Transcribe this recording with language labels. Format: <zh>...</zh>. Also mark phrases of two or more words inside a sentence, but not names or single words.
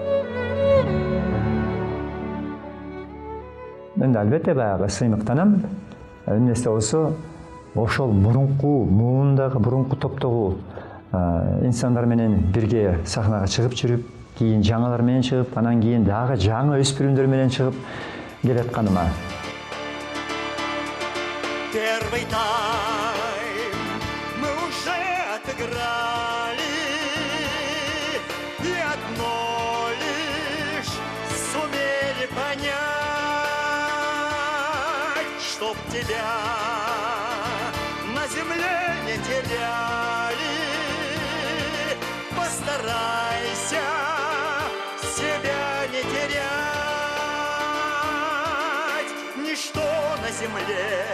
<ky>Мен албетте баягы сыймыктанам. Эмнесе болсо, ошол мурунку муундагы мурунку топтогу инсандар менен бирге сахнага чыгып жүрүп, кийин жаңылар менен чыгып, анан кийин дагы жаңы өспүрүмдөр менен чыгып келатканыма.</ky> <ru>Первый тайм мы уже отыграли И одно лишь сумели понять Чтоб тебя на земле не теряли Постарайся себя не терять Ничто на земле</ru>